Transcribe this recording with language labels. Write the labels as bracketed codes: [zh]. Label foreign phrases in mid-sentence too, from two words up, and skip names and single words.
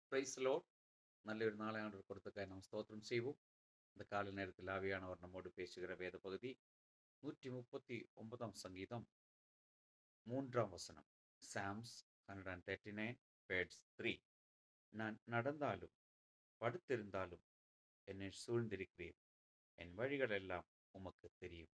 [en] Praise Lord. [ta] நல்லொரு நாளை ஆண்டவர் கொடுத்தக்காக நாம் ஸ்தோத்திரம் செய்வோம். இந்த காலை நேரத்தில் ஆவியானவர் நம்மோடு பேசுகிற வேத பகுதி 139 சங்கீதம் 3ஆம் வசனம். [en] Psalms 139 verse 3. [ta] நான் நடந்தாலும் படுத்திருந்தாலும் என்னை சூழ்ந்திருக்கிறீர், என் வழிகள் எல்லாம் உமக்கு தெரியும்.